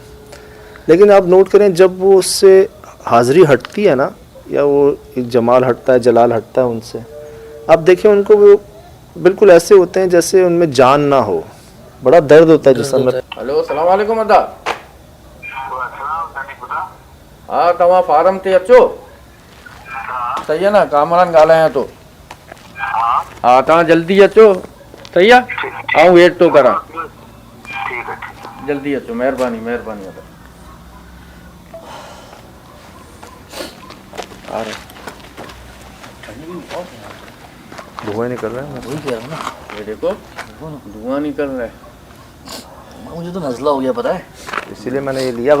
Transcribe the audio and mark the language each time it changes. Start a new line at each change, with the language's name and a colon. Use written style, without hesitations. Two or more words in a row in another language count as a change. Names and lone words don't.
Urdu: لیکن آپ نوٹ کریں، جب وہ اس سے حاضری ہٹتی ہے نا، یا وہ ایک جمال ہٹتا ہے، جلال ہٹتا ہے ان سے، آپ دیکھیں ان کو وہ بالکل ایسے ہوتے ہیں جیسے ان میں جان نہ ہو، بڑا درد ہوتا ہے جسم میں.
Sindhi: हेलो,
Arabic: السلام علیکم
Sindhi: अदा। हाँ तव्हां फारम ते अचो,
Urdu: صحیح ہے نا,
Sindhi: कामरान ॻाल्हायां थो। हाँ तव्हां जल्दी अचो, सही आहे, आऊं वेट थो करां। जल्दी अचो, महिरबानी महिरबानी अदा।
Urdu: آ رہے دھوئیں نکل رہے ہیں, وہی کہہ رہا ہوں نا, یہ دیکھو دھواں نکل رہا ہے. مجھے تو نزلہ ہو گیا پتا ہے, اسی لیے میں نے یہ لیا.